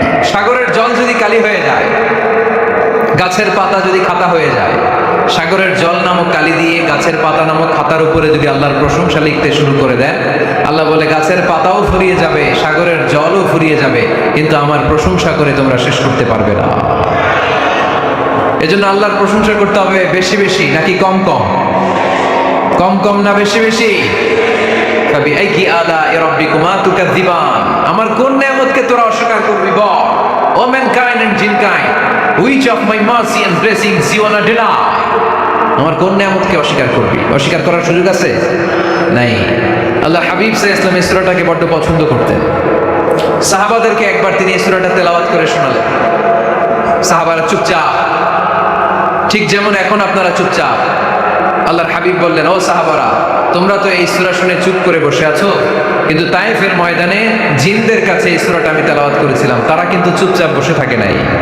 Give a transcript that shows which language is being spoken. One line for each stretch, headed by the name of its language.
Bangla: সাগরের জল যদি কালি হয়ে যায়, গাছের পাতা যদি খাতা হয়ে যায়, সাগরের জল নামক কালি দিয়ে গাছের পাতা নামক খাতার উপরে যদি আল্লাহর প্রশংসা লিখতে শুরু করে দেন, আল্লাহ বলে গাছের পাতাও ফুরিয়ে যাবে, সাগরের জলও ফুরিয়ে যাবে, কিন্তু আমার প্রশংসা করে তোমরা শেষ করতে পারবে না। এজন্য আল্লাহর প্রশংসা করতে হবে বেশি বেশি নাকি কম কম? কম কম না বেশি বেশি?
Arabic: ফাবিআইয়ি আলাই রাব্বিকুমা তুকাযযিবান।
Bangla: আমার কোন নিয়ামতকে তোরা অস্বীকার করবি? বল।
English: O mankind and jinnkind, which of my mercy and blessings you wanna deny?
Bangla: আমার কোন নিয়ামতকে অস্বীকার করবি? অস্বীকার করার সুযোগ আছে? নাই। আল্লাহ হাবিব সাল্লাল্লাহু আলাইহি ওয়াসাল্লাম এই সূরাটাকে বড় পছন্দ করতেন। সাহাবাদেরকে একবার তিনি এই সূরাটা তেলাওয়াত করে শোনালেন। সাহাবারা চুপচাপ, ঠিক যেমন এখন আপনারা চুপচাপ। আল্লাহর হাবিব বললেন, ও সাহাবারা, তোমরা তো এই সূরা শুনে চুপ করে বসে আছো, কিন্তু তায়েফের ময়দানে জিনদের কাছে এই সূরাটা আমি তেলাওয়াত করেছিলাম, তারা কিন্তু চুপচাপ বসে থাকে নাই।